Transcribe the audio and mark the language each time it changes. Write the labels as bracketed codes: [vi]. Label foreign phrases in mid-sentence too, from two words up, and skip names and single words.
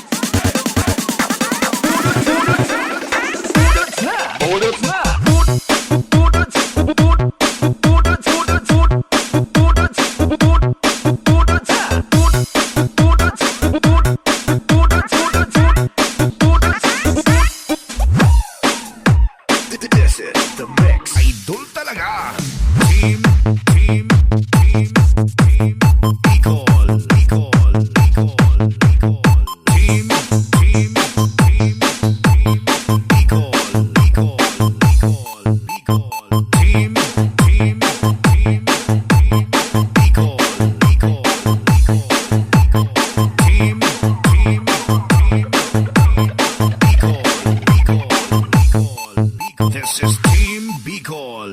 [en] Budot, budot, budot na! Budot na! Budot, budot, budot, budot, budot, budot. Budot, budot, budot na! Budot, budot, budot, budot, budot, budot. This is the mix. [tl] Idol talaga. Team Bicol. Team Bicol. [en] Team This is Team Bicol.